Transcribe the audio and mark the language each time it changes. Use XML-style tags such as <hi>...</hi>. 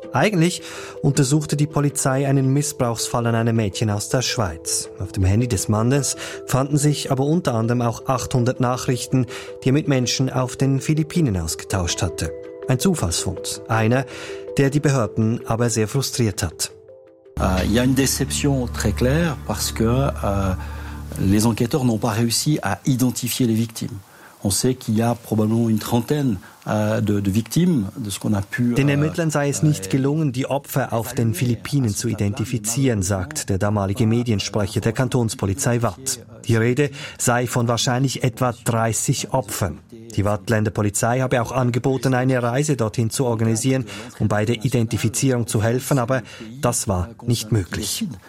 <de>Eigentlich untersuchte die Polizei einen Missbrauchsfall an einem Mädchen aus der Schweiz. Auf dem Handy des Mannes fanden sich aber unter anderem auch 800 Nachrichten, die er mit Menschen auf den Philippinen ausgetauscht hatte. Ein Zufallsfund. Einer, der die Behörden aber sehr frustriert hat.</de> <fr>Il y a une déception très claire parce que les enquêteurs n'ont pas réussi à identifier les victimes. On sait qu'il y a probablement une trentaine de victimes de ce qu'on a pu.</fr> <de>Den Ermittlern sei es nicht gelungen, die Opfer auf den Philippinen zu identifizieren, sagt der damalige Mediensprecher der Kantonspolizei Waadt. Die Rede sei von wahrscheinlich etwa 30 Opfern. Die Waadtländer Polizei habe auch angeboten, eine Reise dorthin zu organisieren, um bei der Identifizierung zu helfen, aber das war nicht möglich.</de>